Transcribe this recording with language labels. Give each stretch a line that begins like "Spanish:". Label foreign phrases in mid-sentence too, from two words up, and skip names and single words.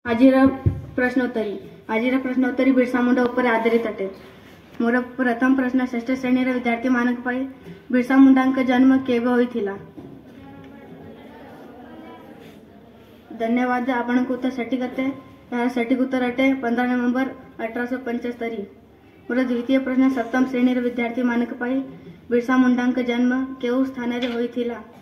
Odia: ଆଜିର ପ୍ରଶ୍ନୋତ୍ତରୀ ବିର୍ସା ମୁଣ୍ଡା ଉପରେ ଆଧାରିତ ଅଟେ। ମୋର ପ୍ରଥମ ପ୍ରଶ୍ନ ଷଷ୍ଠ ଶ୍ରେଣୀର ବିଦ୍ୟାର୍ଥୀମାନଙ୍କ ପାଇଁ ବିର୍ସା ମୁଣ୍ଡାଙ୍କ ଜନ୍ମ କେବେ ହୋଇଥିଲା? धन्यवाद। ଆପଣଙ୍କ ଉତ୍ତର ସଠିକ୍ ଅଟେ। ଯାର ସଠିକ୍ ଉତ୍ତର ଅଟେ 15 ନଭେମ୍ବର 1875। ମୋର ଦ୍ୱିତୀୟ ପ୍ରଶ୍ନ ସପ୍ତମ ଶ୍ରେଣୀର ବିଦ୍ୟାର୍ଥୀ ମାନଙ୍କ ପାଇଁ ବିର୍ସା ମୁଣ୍ଡାଙ୍କ ଜନ୍ମ କେଉଁ ସ୍ଥାନ ରେ ହୋଇଥିଲା?